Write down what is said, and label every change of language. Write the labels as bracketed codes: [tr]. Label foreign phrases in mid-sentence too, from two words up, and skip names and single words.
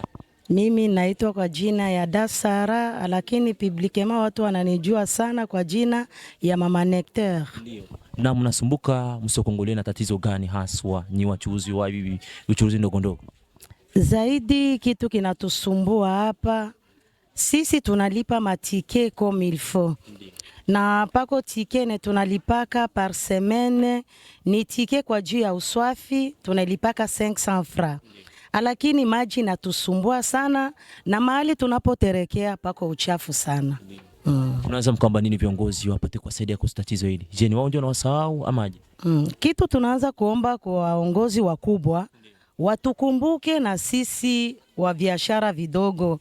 [sw] Mimi naitwa kwa jina ya Dasara, lakini publikema watu wananijua sana kwa jina ya Mama Nectar. Ndio. Na mnasumbuka msoko Kongole na tatizo gani haswa ni wachuuzi wa bibi uchuuzi ndogo ndogo? Zaidi kitu kinatusumbua hapa, sisi tunalipa matike [fr] comme il faut. [sw] Na pako tike ne tunalipaka [fr] par semaine, [sw] ni tike kwa juu ya uswafi tunalipaka 500 francs. Lakini maji natusumbua sana na mahali tunapoterekea pako uchafu sana. Unaweza mkaomba nini viongozi wapate kusaidia kwa tatizo hili? Je, ni wao ndio wanawasahau ama aje? Kitu tunaanza kuomba kwa waongozi wakubwa watukumbuke na sisi wa biashara vidogo.